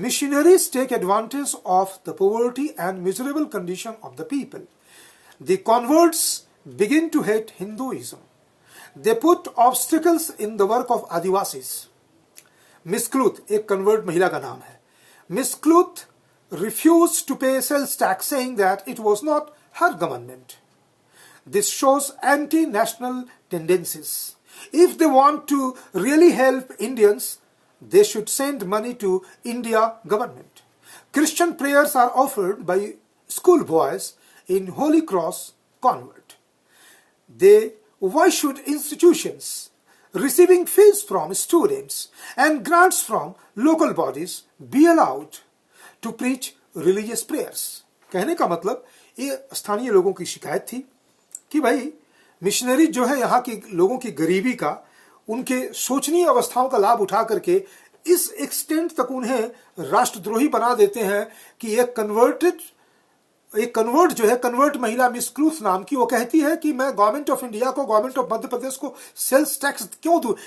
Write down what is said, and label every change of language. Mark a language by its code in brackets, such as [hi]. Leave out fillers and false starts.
[en] Missionaries take advantage of the poverty and miserable condition of the people. The converts begin to hate Hinduism. They put obstacles in the work of Adivasis. [hi] Miss क्लूथ एक convert महिला का नाम है। [en] Miss Kluth refused to pay sales tax, saying that it was not her government. This shows anti-national tendencies. If they want to really help Indians, they should send money to India government. Christian prayers are offered by school boys in Holy Cross convent. Why should institutions receiving fees from students and grants from local bodies be allowed to preach religious prayers? [hi] कहने का मतलब, ये स्थानीय लोगों की शिकायत थी कि भाई मिशनरी जो है यहाँ के लोगों की गरीबी का, उनके शोचनीय अवस्थाओं का लाभ उठा करके इस एक्सटेंट तक उन्हें राष्ट्रद्रोही बना देते हैं कि एक कन्वर्ट जो है, कन्वर्ट महिला मिस क्रूथ नाम की, वो कहती है कि मैं गवर्नमेंट ऑफ इंडिया को, गवर्नमेंट ऑफ मध्य प्रदेश को सेल्स टैक्स क्यों दूं?